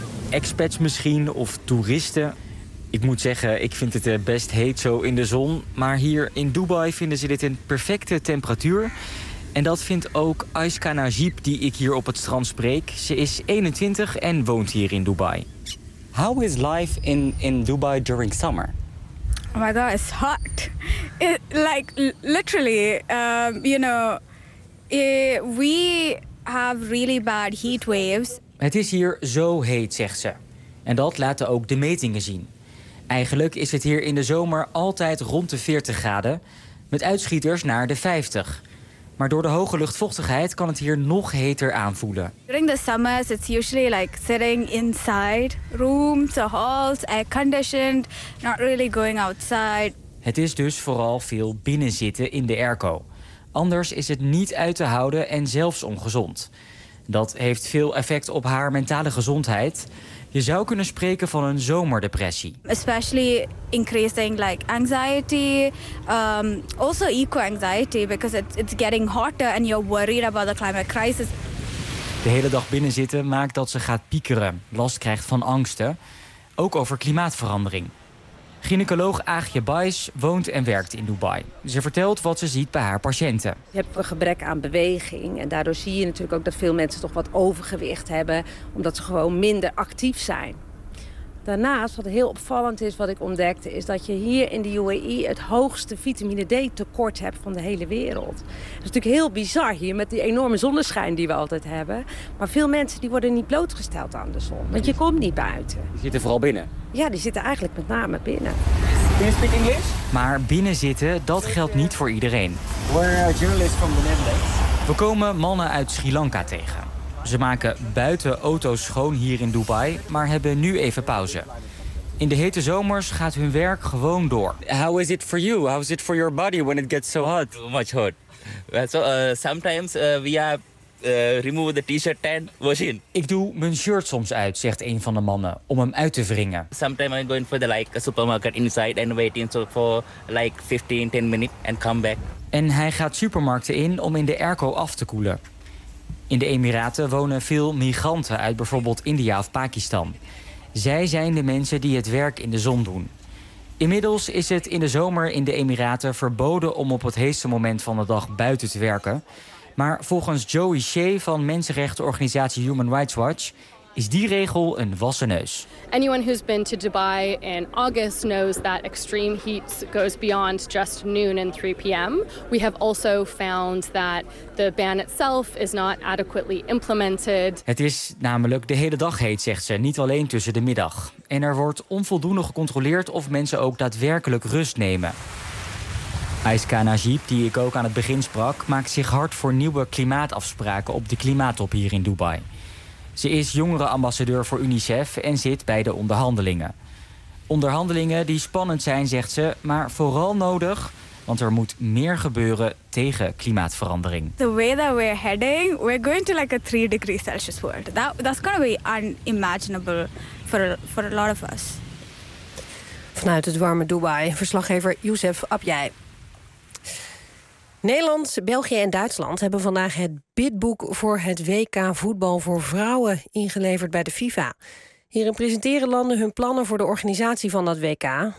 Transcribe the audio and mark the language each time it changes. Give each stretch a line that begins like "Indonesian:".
Dutch: Expats misschien of toeristen. Ik moet zeggen, ik vind het best heet zo in de zon. Maar hier in Dubai vinden ze dit een perfecte temperatuur. En dat vindt ook Aishka Najib, die ik hier op het strand spreek. Ze is 21 en woont hier in Dubai.
English: How is life in Dubai during summer? Oh my god, it's hot. It, like, literally, you know, we have really bad heat waves.
Dutch: Het is hier zo heet, zegt ze. En dat laten ook de metingen zien. Eigenlijk is het hier in de zomer altijd rond de 40 graden, met uitschieters naar de 50. Maar door de hoge luchtvochtigheid kan het hier nog heter aanvoelen.
English: During the summers, it's usually like sitting inside rooms, or halls, air conditioned, not really going outside.
Dutch: Het is dus vooral veel binnenzitten in de airco. Anders is het niet uit te houden en zelfs ongezond. Dat heeft veel effect op haar mentale gezondheid. Je zou kunnen spreken van een zomerdepressie.
English: Especially increasing like anxiety, also eco-anxiety because it's getting hotter and you're worried about the climate crisis.
Dutch: De hele dag binnenzitten maakt dat ze gaat piekeren, last krijgt van angsten, ook over klimaatverandering. Gynaecoloog Aagje Buys woont en werkt in Dubai. Ze vertelt wat ze ziet bij haar patiënten. Je hebt een gebrek aan beweging. En daardoor zie je natuurlijk ook dat veel mensen toch wat overgewicht hebben. Omdat ze gewoon minder actief zijn. Daarnaast, wat heel opvallend is, wat ik ontdekte, is dat je hier in de UAE het hoogste vitamine D-tekort hebt van de hele wereld. Dat is natuurlijk heel bizar hier met die enorme zonneschijn die we altijd hebben. Maar veel mensen die worden niet blootgesteld aan de zon, want je komt niet buiten. Die zitten vooral binnen? Ja, die zitten eigenlijk met name binnen.
English: Can you speak English?
Dutch: Maar binnen zitten, dat geldt niet voor iedereen.
English: We're a journalist from the Netherlands.
Dutch: We komen mannen uit Sri Lanka tegen. Ze maken buiten auto's schoon hier in Dubai, maar hebben nu even pauze. In de hete zomers gaat hun werk gewoon door.
English: How is it for you? How is it for your body when it gets so hot? Much hot. So, sometimes we have remove the t-shirt and wash in.
Dutch: Ik doe mijn shirt soms uit, zegt een van de mannen, om hem uit te wringen.
English: Sometimes I'm going for the like a supermarket inside and waiting so for like 15, 10 minutes and come back.
Dutch: En hij gaat supermarkten in om in de airco af te koelen. In de Emiraten wonen veel migranten uit bijvoorbeeld India of Pakistan. Zij zijn de mensen die het werk in de zon doen. Inmiddels is het in de zomer in de Emiraten verboden om op het heetste moment van de dag buiten te werken. Maar volgens Joey Shea van mensenrechtenorganisatie Human Rights Watch is die regel een wassen neus.
English: Anyone who's been to Dubai in August knows that extreme heat goes beyond just noon and 3 p.m. We have also found that the ban itself is not adequately implemented.
Dutch: Het is namelijk de hele dag heet, zegt ze, niet alleen tussen de middag. En er wordt onvoldoende gecontroleerd of mensen ook daadwerkelijk rust nemen. Aishka Najib, die ik ook aan het begin sprak, maakt zich hard voor nieuwe klimaatafspraken op de klimaattop hier in Dubai. Ze is jongerenambassadeur voor UNICEF en zit bij de onderhandelingen. Onderhandelingen die spannend zijn, zegt ze, maar vooral nodig, want er moet meer gebeuren tegen klimaatverandering.
English: The way that we're heading, we're going to like a 3 degree Celsius world. That's going to be unimaginable for a lot of us.
Dutch: Vanuit het warme Dubai, verslaggever Youssef Abjai. Nederland, België en Duitsland hebben vandaag het bidboek voor het WK voetbal voor vrouwen ingeleverd bij de FIFA. Hierin presenteren landen hun plannen voor de organisatie van dat WK.